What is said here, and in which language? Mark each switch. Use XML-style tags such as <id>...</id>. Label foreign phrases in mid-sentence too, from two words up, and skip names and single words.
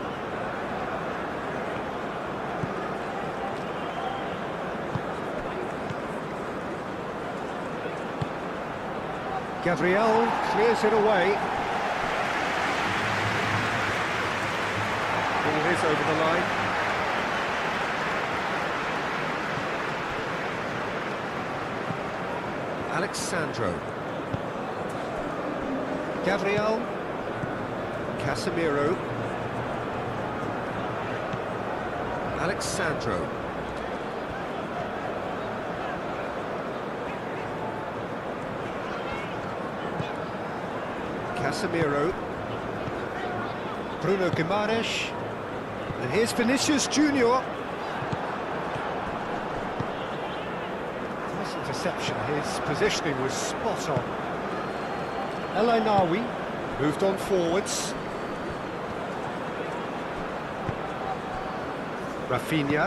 <en>Gabriel clears it away. Ball is over the line. Alexandro. Gabriel. Casemiro. Alexandro. Casemiro. Bruno Guimaraes. And here's Vinicius Junior. Nice interception. His positioning was spot on. El Ainaoui moved on forwards. Rafinha.</en>